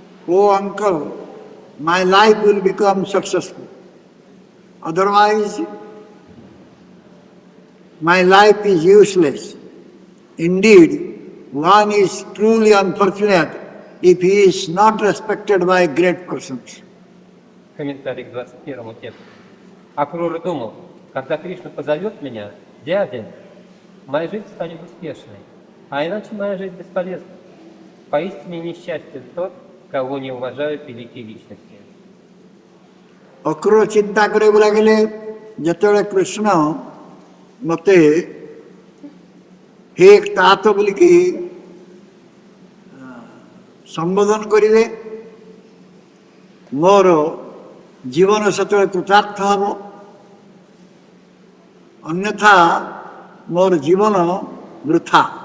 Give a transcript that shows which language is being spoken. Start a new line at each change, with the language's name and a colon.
English: oh uncle, my life will become successful. Otherwise, my life is useless. Indeed, one is truly unfortunate if he is not respected by great persons.
Russian: Комментарий к 21 тексту. Акрура думал, когда Кришна позовет меня, дядя, моя жизнь станет успешной, а иначе моя жизнь бесполезна. Поистине несчастен тот, кого не уважают великие личности.
Odia: Akrura ଚିନ୍ତା କରିବାକୁ ଲାଗିଲେ ଯେତେବେଳେ କୃଷ୍ଣ ମୋତେ ହେ ତାତ ବୋଲିକି ସମ୍ବୋଧନ କରିବେ, ମୋର ଜୀବନ ସେତେବେଳେ କୃତାର୍ଥ ହେବ, ଅନ୍ୟଥା ମୋର ଜୀବନ ବୃଥା।